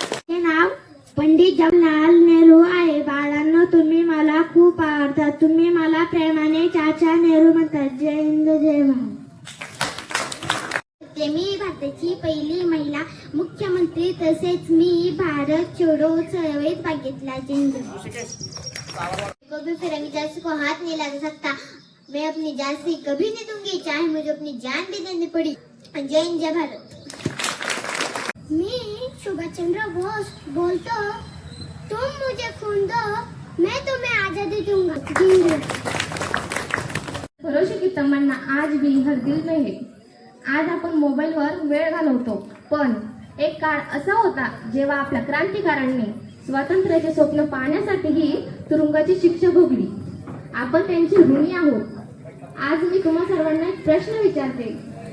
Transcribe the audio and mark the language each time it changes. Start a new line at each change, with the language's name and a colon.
Marathi: हे नाव पंडित जवाहरलाल नेहरू आहे. बाळांनो, तुम्ही मला खूप आवडतात. तुम्ही मला प्रेमाने चाचा नेहरू म्हणतात. जय हिंद, जय भारत. मी भारताची पहिली महिला मुख्यमंत्री. तसेच मी भारत छोडो चळवळीत भाग घेतला. जय हिंद.
Hindi: कभी फिरंगी को हाथ नहीं लगा सकता. मैं अपनी जान से कभी नहीं दूंगी, चाहे मुझे अपनी जान भी देनी पड़ी. जय हिंद, जय भारत.
Marathi: मी सुभाष चंद्र बोस बोलतो.
Hindi: तुम मुझे खून दो, मैं तुम्हें आजादी दूंगा. भरोसे की तमन्ना आज भी हर दिल में है.
Marathi: आज आपण मोबाईलवर वेळ घालवतो, पण एक काळ असा होता जेव्हा आपल्या क्रांतिकारकांनी स्वातंत्र्याचे स्वप्न पाहण्यासाठीही तुरुंगाची शिक्षा भोगली. आपण त्यांचे ऋणी आहोत. आज मी तुम्हा सर्वांना एक प्रश्न विचारते.